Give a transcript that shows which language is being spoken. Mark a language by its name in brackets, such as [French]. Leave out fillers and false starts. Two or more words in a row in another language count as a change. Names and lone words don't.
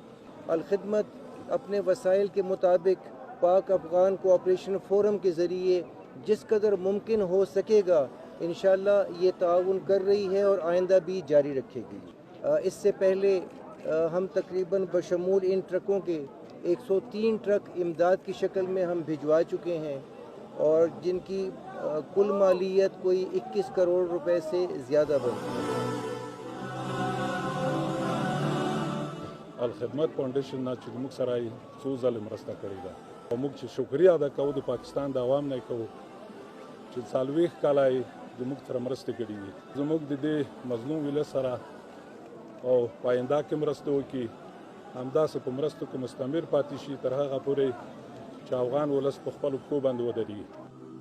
[Urdu] الخدمت اپنے وسائل کے مطابق پاک افغان کوآپریشن فورم کے ذریعے جس قدر ممکن ہو سکے گا ان شاء اللہ یہ تعاون کر رہی ہے اور آئندہ بھی جاری رکھے گی. اس سے پہلے ہم تقریباً بشمول ان ٹرکوں کے 103 ٹرک امداد کی شکل میں ہم بھجوا چکے ہیں اور جن کی کل مالیت کوئی 21 کروڑ روپے سے زیادہ بنتی ہے. [Pashto] الخدمت فاونډیشن نه چې موږ سره څو ځله مرسته کړې ده او موږ چې شکریا ادا کوو د پاکستان د عوام نه کوو چې 40 کاله د موږ سره مرسته کړې دي زموږ د دې مظلوم ولس سره او پاینده کې مرسته وکړي همداسې په مرستو کې مستمر پاتې شي تر هغه پورې چې افغان ولس په خپلو پښو باندې ودرېږي.